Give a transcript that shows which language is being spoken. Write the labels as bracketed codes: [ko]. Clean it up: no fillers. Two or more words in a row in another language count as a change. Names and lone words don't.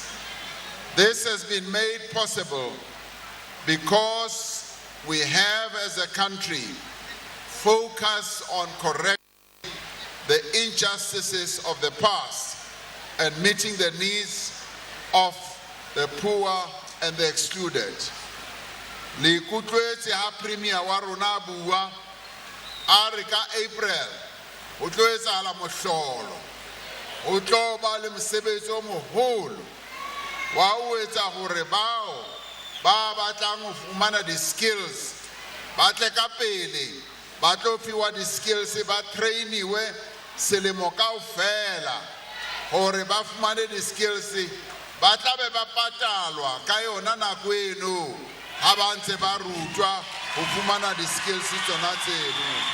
[en] This has been made possible because we have as a country focused on correcting the injustices of the past and meeting the needs of the poor and the excluded. [st] Le kutlwetse ha premier wa rona bua a re ka April o tlo etsahala mohlolo o tlo ba le mosebetsi o moholo wa o etsa gore bao ba batlang go fumana di-skills ba tle ka pele ba tlo fiwa di-skills ba trainiwe selemo kaofela gore ba fumane di-skills ba tla be ba patalwa ka yona nako eno ha ba ntse ba rutwa go fumana di-skills tsona tseno.